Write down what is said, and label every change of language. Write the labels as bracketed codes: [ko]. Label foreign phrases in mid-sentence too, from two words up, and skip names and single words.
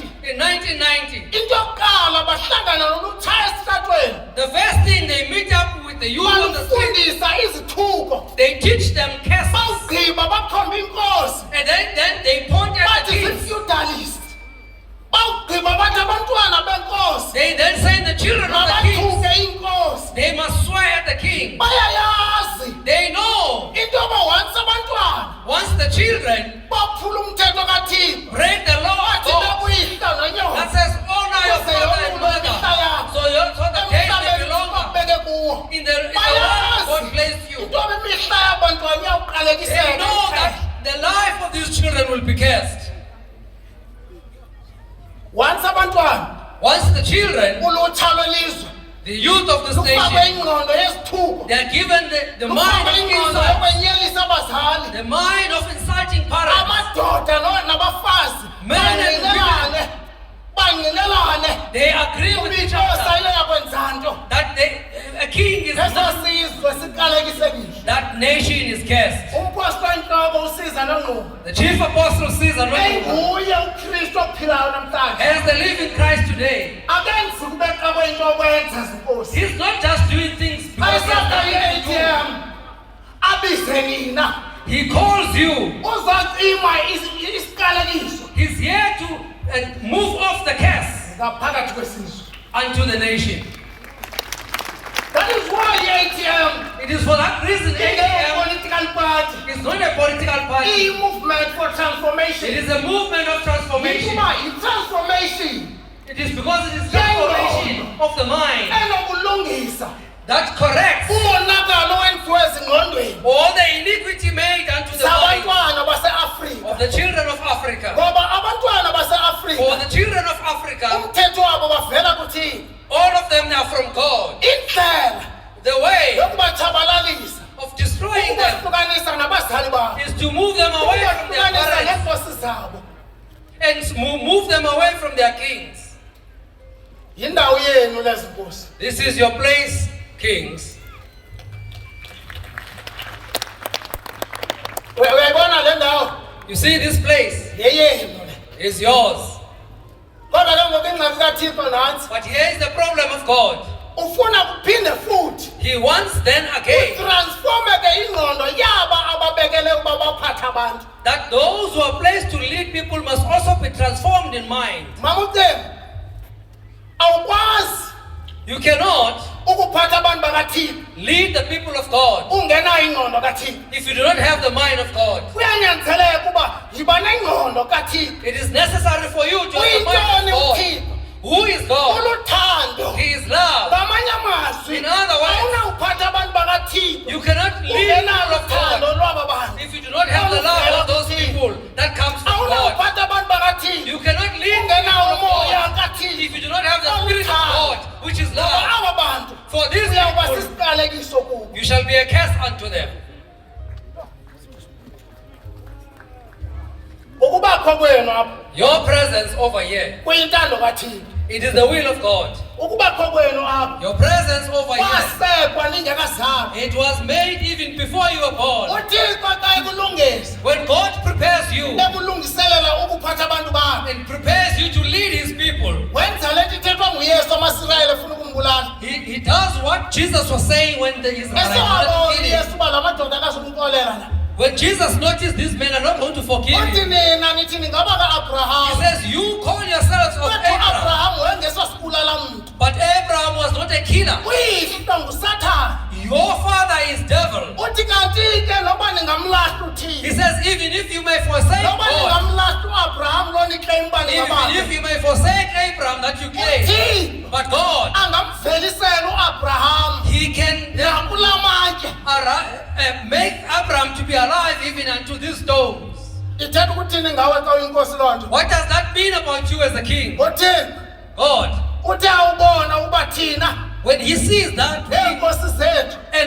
[en] in 1990. [xh] Into yokuqala bahlangana nolutshaya esitratweni. [en] The first thing they meet up with the youth on the street, [xh] Balufundisa izithuko. [en] they teach them curses. [xh] Bawugqiba bakhomba inkosi. [en] And then they point at [xh] Bathi [en] the kids. [xh] zii-feudalist. Bawugqiba bathi abantwana benkosi [en] They then say the children of the kings, [xh] mabathuke inkosi. [en] they must swear at the king. [xh] Bayayazi [en] They know [xh] into yoba once abantwana [en] once the children [xh] baphula umthetho kaThixo. [en] break the law of [xh] Bathi [en] God [xh] nakuyihla [en] that [xh] nonyoko. [en] says honor your father and mother, so the days may be longer [xh] Babeke kuwo. [en] in the world God placed you. [xh] Into yoba imihla yabantwana [en] They [xh] iyawuqalekiseka. [en] know that the life of these children will be cursed. [xh] Once abantwana [en] Once the children, [xh] ulutsha lwelizwe [en] the youth of this [xh] lufakwe [en] nation, [xh] ingqondo yezithuko. [en] they are given the mind [xh] Lufakwe [en] of [xh] ingqondo [en] insult, [xh] yokwenyelisa abazali. [en] the mind of insulting parents. [xh] Amadoda nabafazi [en] Men and [xh] bangqinelane. Bangqinelane. [en] They agree with each [xh] Inkosi [en] other [xh] ayile yakwenza nto. [en] that a king is [xh] Eso [en] not, [xh] sizwe siqalekisekile. [en] that nation is cursed. [xh] Umphostoli enhloko usiza nongqondo. [en] The chief apostle says, [xh] Enguye uKristu ophilayo namhlanje. [en] as the living Christ today, [xh] Akenzi kubeqa kwento okwenza zinkosi. [en] he's not just doing things because he has [xh] Ayisaka [en] nothing to [xh] i-ATM. Abize nina. [en] do. He calls you. [xh] Uzocima isiqalekiso [en] He's here to move off the curse [xh] ngaphakathi kwesizwe. [en] unto the nation. That is why i-ATM It is for that reason ATM political party. is not a political party. I-movement for It transformation. is a movement of transformation. [xh] Ukuba i-transformation [en] It is because it is transformation of the mind [xh] enokulungisa [en] that corrects [xh] umonakalo owenziwe ezingqondweni [en] all the iniquity made unto the mind [xh] zabantwana base-Afrika. [en] of the children of Africa. [xh] Ngoba abantwana [en] For [xh] base-Afrika [en] the children of Africa, [xh] umthetho wabo bavela kuthini. [en] all of them are from God. [xh] Indlela [en] The way [xh] yokubatshabalalisa [en] of destroying them [xh] ukubahlukanisa nabazali babo. [en] is to move them away from their [xh] Ukubahlukanisa [en] parents [xh] neenkosi zabo. [en] and move them away from their kings. [xh] Yindawo yenu lezi nkosi. [en] This is your place, kings. [xh] Uyayibona le ndawo [en] You see, this place [xh] yeyenu le. [en] is yours. [xh] Kodwa ke ngoku ingxaki kaThixo nantsi. [en] But here is the problem of God. [xh] Ufuna kuphinde futhi [en] He wants then again [xh] utransformeke ingqondo yaba ababekele ukuba baphathe abantu. [en] that those who are placed to lead people must also be transformed in mind. [xh] Mama uCembe, awukwazi [en] You cannot [xh] ukuphatha abantu bakaThixo [en] lead the people of God [xh] ungenayo ingqondo kaThixo. [en] if you do not have the mind of God. [xh] Kuyanyanzeleka ukuba yiba nengqondo kaThixo. [en] It is necessary for you to have the mind [xh] Uyintoni [en] of God. [xh] uThixo? [en] Who is God? [xh] Uluthando. [en] He is love. [xh] Ngamanye amazwi, [en] In other words, [xh] awunawuphatha abantu bakaThixo [en] you cannot lead people [xh] ungenalo [en] of [xh] uthando [en] God [xh] lwaba bantu. [en] if you do not have the love of those people that comes from God. [xh] Awunawuphatha abantu bakaThixo [en] You cannot lead people [xh] ungenawo [en] of [xh] umoya [en] God [xh] kaThixo. [en] if you do not have the Spirit of God, which is love. [xh] Aba bantu [en] For these [xh] uyawuba [en] people, [xh] sisiqalekiso kubo. [en] you shall be a curse unto them. [xh] Ukubakho kwenu apha [en] Your presence over here, [xh] kuyintando kaThixo. [en] it is the will of God. [xh] Ukubakho kwenu apha [en] Your presence over here, [xh] kwasekwa ningekazalwa. [en] it was made even before you were born. [xh] uThixo xa ekulungisa [en] When God prepares you [xh] ekulungiselela ukuphatha abantu bakhe, [en] and prepares you to lead His people, [xh] wenza le nto ithethwa nguYesu amaSirayeli efuna ukumbulala. [en] He does what Jesus was saying when the Israelites [xh] Esewabona [en] wanted to kill him. [xh] uYesu uba la madoda akazumxolela la. [en] When Jesus noticed these men are not going to forgive [xh] Uthi [en] him, [xh] nina nithi ningaba [en] He [xh] ka-Abraham. [en] says, you call yourselves of [xh] Kwethu [en] Abraham, [xh] uAbraham wayengeswa sibulala mntu. [en] but Abraham was not a killer. [xh] Uyihlo nguSathane. [en] Your father is devil. [xh] Uthi kanti ke noba ningamlahla [en] He [xh] uThixo. [en] says, even if you may forsake [xh] Noba [en] God, [xh] ningamlahla uAbraham lo nikleyim uba [en] even [xh] ningabakhe. [en] if you may forsake Abraham that you claim, [xh] uThixo [en] but God, [xh] angamvelisela uAbraham [en] He can [xh] nakula matye. [en] make Abraham to be alive even unto these stones. [xh] Ithetha ukuthini ngawe xa uyinkosi loo nto? [en] What does that mean about you as a king? [xh] uThixo [en] God, [xh] uthi awubona uba thina [en] when He sees that [xh] neenkosi zethu